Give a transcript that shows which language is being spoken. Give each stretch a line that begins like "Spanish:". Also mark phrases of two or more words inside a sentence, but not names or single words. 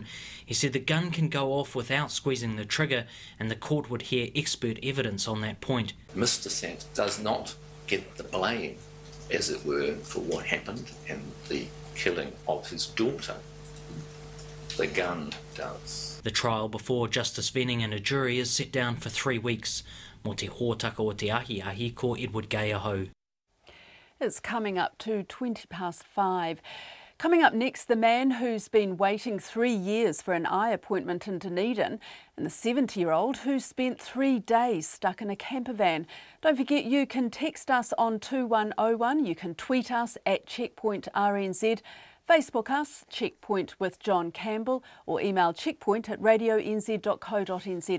English: He said the gun can go off without squeezing the trigger, and the court would hear expert evidence on that point. Mr Sampt does not get the blame, as it were, for what happened and the killing of his daughter. The gun does. The trial before Justice Venning and a jury is set down for 3 weeks.
Māori: Mo te hōtaka o te ahi ko Edward Gay aho.
English: It's coming up to 5:20. Coming up next, the man who's been waiting 3 years for an eye appointment in Dunedin, and the 70-year-old who spent 3 days stuck in a camper van. Don't forget, you can text us on 2101, you can tweet us at Checkpoint RNZ, Facebook us, Checkpoint with John Campbell, or email checkpoint@radionz.co.nz.